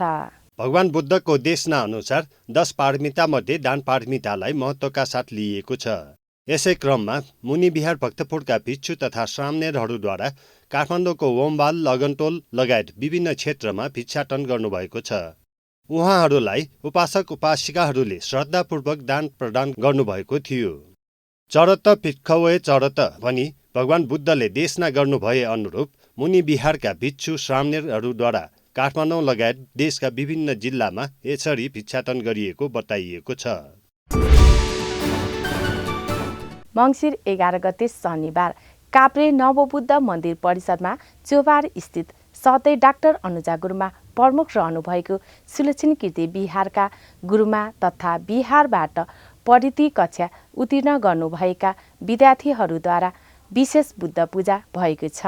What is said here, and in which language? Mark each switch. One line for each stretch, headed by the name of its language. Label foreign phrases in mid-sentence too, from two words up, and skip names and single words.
Nepali: भगवान बुद्धको देशना अनुसार 10 पारमिता मध्ये दान पारमितालाई महत्त्वका साथ लिइएको छ। यसै क्रममा मुनि बिहार भक्तपुरका भिक्षु तथा श्रामणेरहरूद्वारा काठमाडौँको ओमबहाल लगनटोल लगायत विभिन्न क्षेत्रमा भिक्षाटन गर्नुभएको छ। उहाँहरूलाई उपासक उपासिकाहरूले श्रद्धापूर्वक दान प्रदान गर्नुभएको थियो।
Pali: चरत भिक्षवे चरत
Nepali: भनी भगवान बुद्धले देशना गर्नुभए अनुरूप मुनि बिहारका भिक्षु श्रामणेरहरूद्वारा काठमाडौँ लगायत देशका विभिन्न जिल्लामा यसरी भिक्षाटन गरिएको बताइएको छ। मङ्सिर 11 गते शनिबार काभ्रे नवबुद्ध मन्दिर परिसरमा चोबार स्थित सधैँ डाक्टर अनुजा गुरुमा प्रमुख रहनुभएको सुलक्षण कीर्ति बिहारका गुरुमा तथा बिहारबाट पढिती कक्षा उत्तीर्ण गर्नुभएका विद्यार्थीहरूद्वारा विशेष बुद्ध पूजा भएको छ।